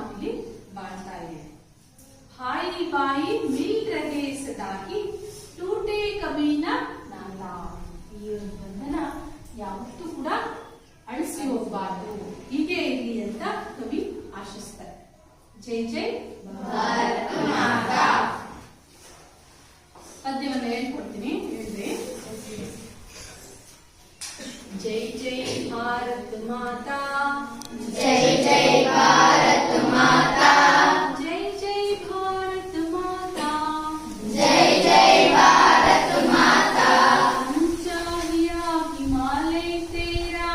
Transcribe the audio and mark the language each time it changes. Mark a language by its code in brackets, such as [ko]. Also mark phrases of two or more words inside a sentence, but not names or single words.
[kn] ಇಲ್ಲಿ ಬಾಳ್ತಾ ಇದ್ದೇವೆ [hi] भाई भाई मिल रहे सदाही टूटे कभी न नाता [kn] ಈ ಬಂಧನ ಯಾವತ್ತೂ ಕೂಡ ಅಳಿಸಿ ಹೋಗಬಾರ್ದು ಹೀಗೆ ಇರಲಿ ಅಂತ ಕವಿ ಆಶಿಸ್ತಾರೆ [hi] जय जय भारत माता [kn] ಪದ್ಯವನ್ನು ಹೇಳ್ಕೊಡ್ತೀನಿ ಹೇಳ್ರಿ [hi] जय जय भारत माता जय जय भारत माता जय जय भारत माता जय जय भारत माता ऊंचा हिया हिमालय तेरा